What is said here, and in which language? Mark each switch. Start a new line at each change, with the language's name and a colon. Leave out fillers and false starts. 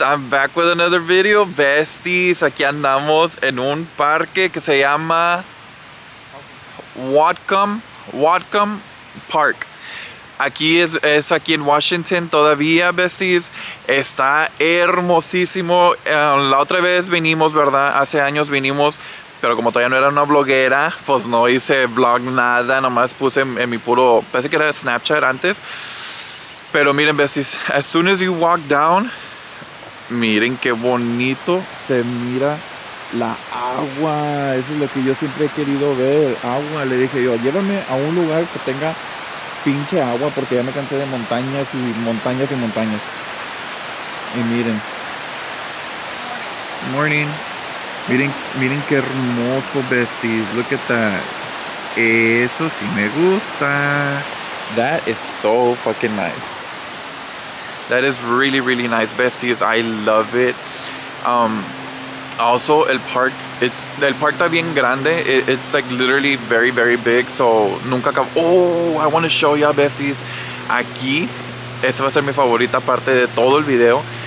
English: I'm back with another video, besties.
Spanish: Aquí andamos en un parque que se llama Whatcom Park. Aquí es aquí en Washington todavía, besties. Está hermosísimo. La otra vez vinimos, ¿verdad? Hace años vinimos, pero como todavía no era una bloguera, pues no hice vlog nada. Nomás puse en mi puro, parece que era Snapchat antes. Pero miren, besties,
English: as soon as you walk down,
Spanish: miren qué bonito se mira la agua. Eso es lo que yo siempre he querido ver, agua. Le dije yo, llévame a un lugar que tenga pinche agua, porque ya me cansé de montañas y montañas y montañas. Y miren.
English: Morning.
Spanish: Miren qué hermoso,
English: besties. Look at that.
Spanish: Eso sí me gusta.
English: That is so fucking nice. That is really, really nice, besties. I love it.
Spanish: Also, el park está bien grande.
English: It's like literally very, very big. So,
Spanish: nunca acabo.
English: Oh, I want to show y'all, besties.
Spanish: Aquí, esta va a ser mi favorita parte de todo el video.